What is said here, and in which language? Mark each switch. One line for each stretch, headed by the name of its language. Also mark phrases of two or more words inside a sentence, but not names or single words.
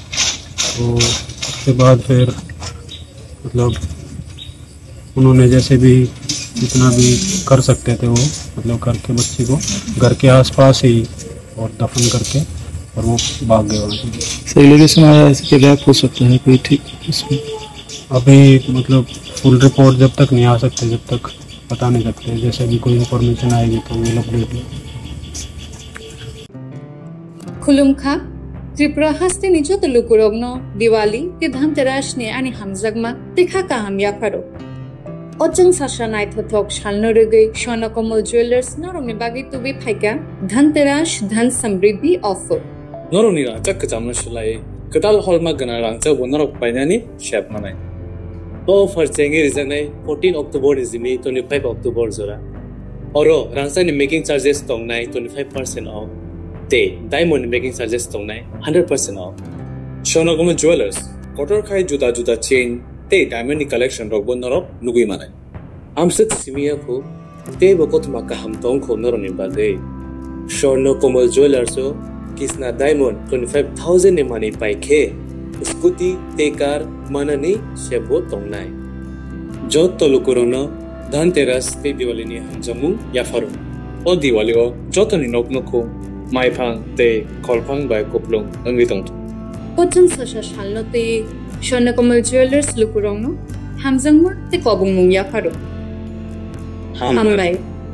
Hindi: तो उसके बाद फिर मतलब उन्होंने जैसे भी जितना भी कर सकते थे वो मतलब करके बच्ची को घर के आसपास ही और दफन करके और वो भाग गए वहाँ से। सही लोकेशन आया इसके रैप हो सकता है कोई ठीक इसमें अभी मतलब
English: full report
Hindi: जब तक नहीं आ सकते जब तक बता नहीं सकते, जैसे भी कोई इन्फॉर्मेशन आएगी तो वो अपडेट।
Kok Borok: खुलुमखा त्रिपुरा हस्ते निजो तलुकुरोगनो दिवाली के धनतेरस ने आनी हमजगमा देखा का हम याफारो अजंग साशा नाइथथक शालनो रगै स्वर्णकमल ज्वेलर्स नरमनि बागै तुबि फाइका धनतेरस
Hindi: धन समृद्धि
Kok Borok: ऑफर नरमनि रांचा कजामनो सुलाय कदाल हलमा गना रांचा बनरक बायनानि शेप मानाय तो ऑफर चेंगे रिजनाय 14 अक्टोबर इजिमि 25 अक्टोबर जरा औरो रांचा नि
English: making charges
Kok Borok: तंगनाय 25% ऑफ ते
English: diamond making charges
Kok Borok: तंगनाय 100% ऑफ स्वर्णकमल ज्वेलर्स कटर खाय जुदा जुदा चेन ते
English: diamond collection
Kok Borok: रक बनरक नुगै मानाय आमसत सिमिया को ते बकत माका हमतों को नरनि बागै स्वर्णकमल ज्वेलर्स किसना डायमंड 25,000 ने मानी पाइखे स्कूटी ते कार माननी सेबो तंगनाय जो तलुकुरोनो धनतेरस ते दिवाली नि हमजमु याफारो ओ दिवाली ओ जतनि नकनको माइफां ते खलफां बाय कोपलुं अंगि तंग अजंग साशा शालनो ते स्वर्णकमल ज्वेलर्स लुकुरोंनो हमजमु ते कबुंगमु याफारो हामबाय